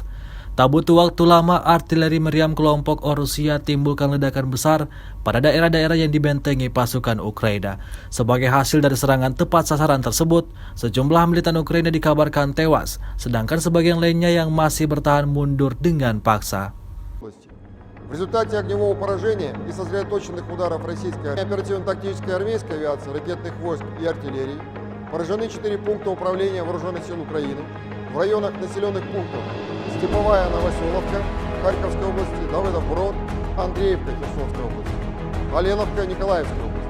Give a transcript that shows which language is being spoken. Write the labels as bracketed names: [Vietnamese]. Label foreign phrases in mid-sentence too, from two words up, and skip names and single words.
[Indonesian] Tak butuh waktu lama, artileri meriam kelompok Rusia timbulkan ledakan besar pada daerah-daerah yang dibentengi pasukan Ukraina. Sebagai hasil dari serangan tepat sasaran tersebut, sejumlah militan Ukraina dikabarkan tewas, sedangkan sebagian lainnya yang masih bertahan mundur dengan paksa. [Russian] В результате огневого поражения и сосредоточенных ударов российской оперативно-тактической армейской авиации, ракетных войск и артиллерии поражены 4 пункта управления Вооруженных сил Украины в районах населенных пунктов Степовая Новоселовка Харьковской области, Давыдов-Брод, Андреевка Херсонской области, Оленовка Николаевской области.